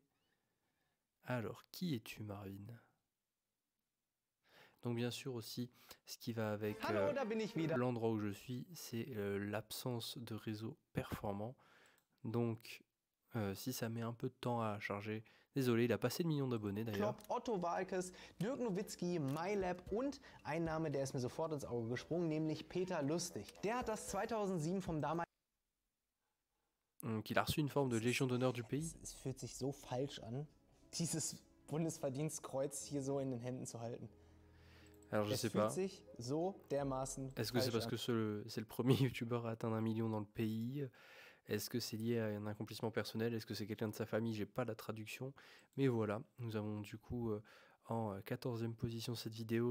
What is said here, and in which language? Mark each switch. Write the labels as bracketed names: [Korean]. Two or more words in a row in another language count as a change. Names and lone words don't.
[French] Alors, qui es-tu Marvin? Donc bien sûr aussi, ce qui va avec l'endroit où je suis, c'est l'absence de réseau performant. Donc si ça met un peu de temps à charger, désolé, il a passé le million d'abonnés d'ailleurs. [German] Klopp, Otto Waalkes, Dirk Nowitzki, MyLab und ein Name, der ist mir sofort ins Auge gesprungen, nämlich Peter Lustig. Der hat das 2007 vom damaligen... [French] Donc il a reçu une forme de Légion d'honneur du pays. [German] Es fühlt sich so falsch an, dieses Bundesverdienstkreuz hier so in den Händen zu halten. [French] Alors je sais pas. So Est-ce que c'est parce que c'est le premier youtubeur à atteindre 1 million dans le pays? Est-ce que c'est lié à un accomplissement personnel? Est-ce que c'est quelqu'un de sa famille? J'ai pas la traduction. Mais voilà, nous avons du coup en 14e position cette vidéo.